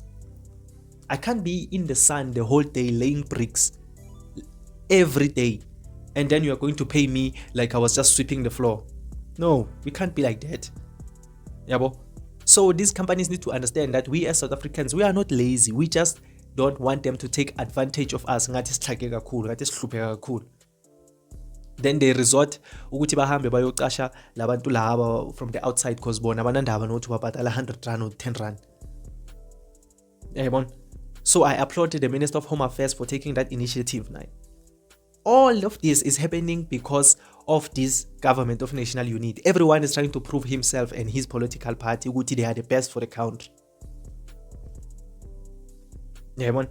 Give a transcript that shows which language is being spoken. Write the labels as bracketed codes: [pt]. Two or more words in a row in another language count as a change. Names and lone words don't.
[en] I can't be in the sun the whole day laying bricks every day, and then you are going to pay me like I was just sweeping the floor. No, we can't be like that. Yabo. So these companies need to understand that we as South Africans, we are not lazy. We just don't want them to take advantage of us. Then they resort [zu] ukuthi bahambe bayoqasha labantu laba [en] from the outside because [zu] bona banandaba nokuthi babhatala [en] 100 rand or 10 rand. Yabona? So I applaud the Minister of Home Affairs for taking that initiative now. All of this is happening because of this government of national unity. Everyone is trying to prove himself and his political party ukuthi they are the best for the country. Yabona?